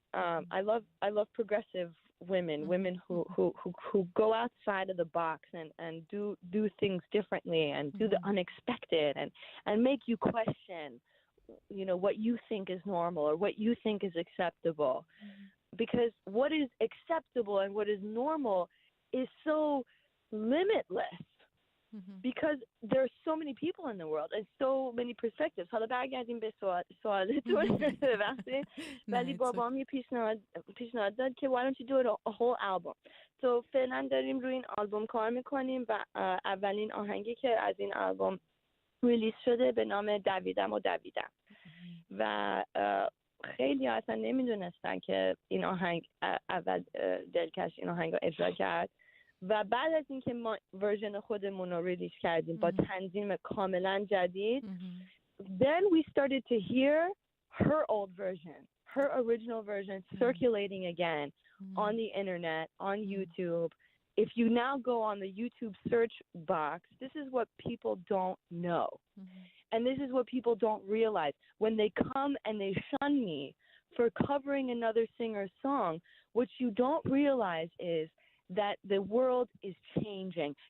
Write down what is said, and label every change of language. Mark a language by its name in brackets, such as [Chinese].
[English] I love progressive women who go outside of the box and do things differently and do the unexpected and make you question, you know, what you think is normal or what you think is acceptable. Because what is acceptable and what is normal is so limitless. Because there are so many people in the world and so many perspectives. [Persian] حالا برگردیم به سوالتون وقتی ولی بابام یه پیشنهاد داد که [English] why don't you do it a whole album. [Persian] So فعلا داریم روی این آلبوم کار میکنیم و اولین آهنگی که از این آلبوم ریلیز شده به نام دویدم. و خیلی اصلا نمیدونستن که این آهنگ اول دلکش این آهنگ رو اجرا کرد و بعد از اینکه ما ورژن خودمون رو ریلیز کردیم با تنظیم کاملا جدید, [English] then we started to hear her old version, her original version circulating again on the internet, on YouTube. If you now go on the YouTube search box, this is what people don't know. And this is what people don't realize. When they come and they shun me for covering another singer's song, what you don't realize is that the world is changing.